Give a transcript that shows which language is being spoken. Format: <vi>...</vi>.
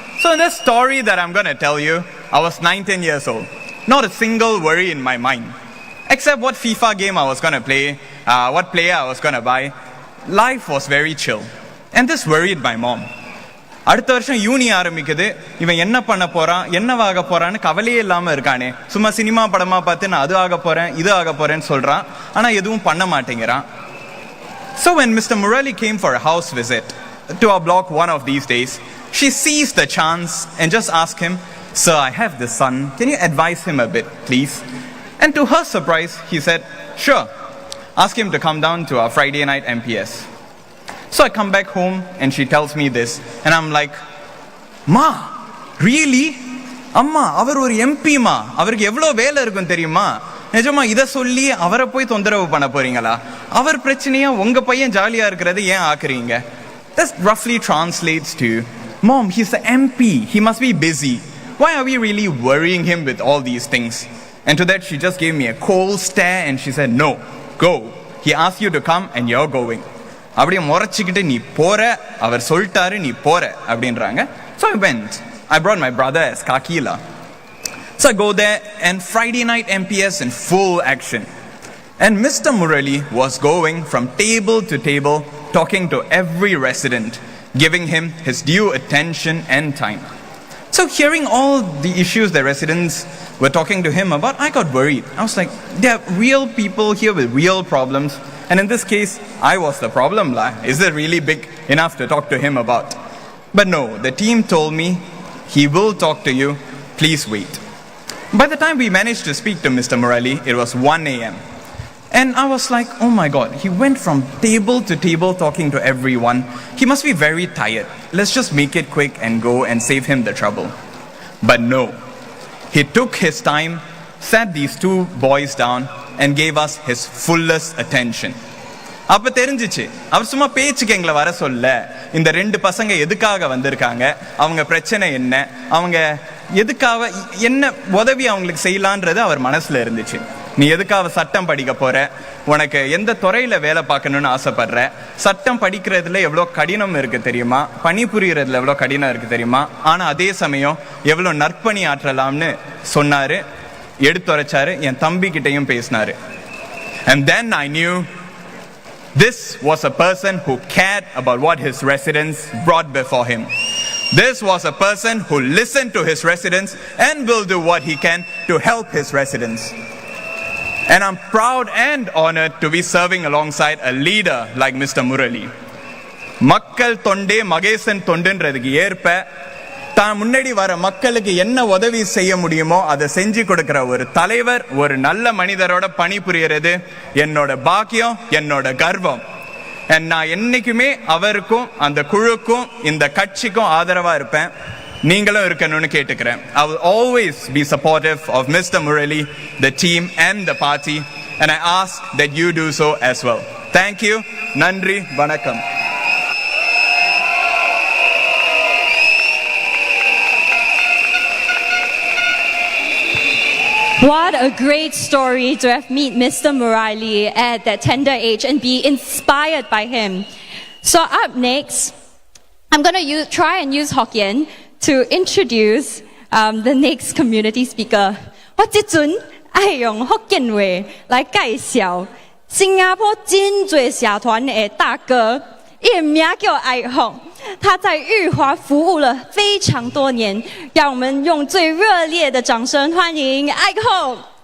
<en>So in this story that I'm going to tell you, I was 19 years old. Not a single worry in my mind. Except what FIFA game I was going to play, what player I was going to buy. Life was very chill. And this worried my mom.</en> <ta>அடுத்த வருஷம் யூனி ஆரம்பிக்குது, இவன் என்ன பண்ண போறான், என்னவாக போறான்னு கவலையே இல்லாம இருக்கானே. சும்மா சினிமா படமா பார்த்து நான் அது ஆக போறேன், இது ஆக போறேன்னு சொல்றான். ஆனா எதுவும் பண்ண மாட்டேங்கிறான்.</ta> <en>So when Mr. Murali came for a house visit to our block one of these days, she seized the chance and just asked him, "Sir, I have this son. Can you advise him a bit, please?" And to her surprise, he said, "Sure. Ask him to come down to our Friday night MPS." So I come back home and she tells me this, and I'm like, "Ma, really? Amma,</en> <ta>அவர் ஒரு MP மா, அவருக்கு எவ்வளவு வேலை இருக்கும் தெரியுமா? நிஜமா இத சொல்லி அவரை போய் தொந்தரவு பண்ண போறீங்களா? அவர் பிரச்சனையா உங்க பையன் ஜாலியா இருக்கிறது ஏன் ஆக்குறீங்க?"</ta> <en>That roughly translates to, "Mom, he's the MP. He must be busy. Why are we really worrying him with all these things?" And to that, she just gave me a cold stare and she said, "No, go. He asked you to come and you're going."</en> <ta>அப்படியே முறைச்சிக்கிட்டு நீ போற, அவர் சொல்லிட்டாரு நீ போற அப்படின்றாங்க.</ta> <en>So I went. I brought my brother as Kakila. So I go there and Friday night MPS in full action. And Mr. Murali was going from table to table, talking to every resident, giving him his due attention and time. So hearing all the issues the residents were talking to him about, I got worried. I was like, there are real people here with real problems. And in this case, I was the problem. Is it really big enough to talk to him about? But no, the team told me, he will talk to you. Please wait. By the time we managed to speak to Mr. Murali, it was 1 a.m. And I was like, oh my God, he went from table to table talking to everyone. He must be very tired. Let's just make it quick and go and save him the trouble. But no, he took his time, sat these two boys down and gave us his fullest attention.</en> <ta>அப்ப தெரிஞ்சிச்சு, அவர் சும்மா பேச்சுக்கு எங்களை வர சொல்ல, இந்த ரெண்டு பசங்க எதுக்காக வந்திருக்காங்க, அவங்க பிரச்சனை என்ன, அவங்க எதுக்காக என்ன உதவி அவங்களுக்கு செய்யலான்றது அவர் மனசுல இருந்துச்சு. நீ எதுக்காக சட்டம் படிக்க போற, உனக்கு எந்த துறையில வேலை பார்க்கணும்னு ஆசைப்படுற, சட்டம் படிக்கிறதுல எவ்வளோ கடினம் இருக்கு தெரியுமா, பணிபுரியறதுல எவ்வளோ கடினம் இருக்கு தெரியுமா, ஆனா அதே சமயம் எவ்வளோ நற்பணி ஆற்றலாம்னு சொன்னாரு, எடுத்துரைச்சாரு, என் தம்பி கிட்டையும் பேசினாரு.</ta> <en>And then I knew this was a person who cared about what his residents brought before him. This was a person who listened to his residents and will do what he can to help his residents. And I'm proud and honored to be serving alongside a leader like Mr. Murali.</en> <ta>Makkal tonde magesan tondendradhukku erpa தான் முன்னாடி வர மக்களுக்கு என்ன உதவி செய்ய முடியுமோ அதை செஞ்சு கொடுக்கிற ஒரு தலைவர், ஒரு நல்ல மனிதரோட பணிபுரியறது என்னோட பாக்கியம், என்னோட கர்வம். நான் என்னைக்குமே அவருக்கும் அந்த குழுக்கும் இந்த கட்சிக்கும் ஆதரவா இருப்பேன். நீங்களும் இருக்கணும்னு கேட்டுக்கிறேன்.</ta> <en>I will always be supportive of Mr. Murali, the team and the party, and I ask that you do so as well. Thank you.</en> <ta>Nandri, vanakkam.</ta> <en>What a great story to have met Mr. Murali at that tender age and be inspired by him. So up next, I'm going to try and use Hokkien to introduce the next community speaker.</en> <zh>我这阵爱用福建话来介绍新加坡真多社团的大哥，伊的名叫爱宏，他在裕华服务了非常多年，让我们用最热烈的掌声欢迎爱宏。</zh>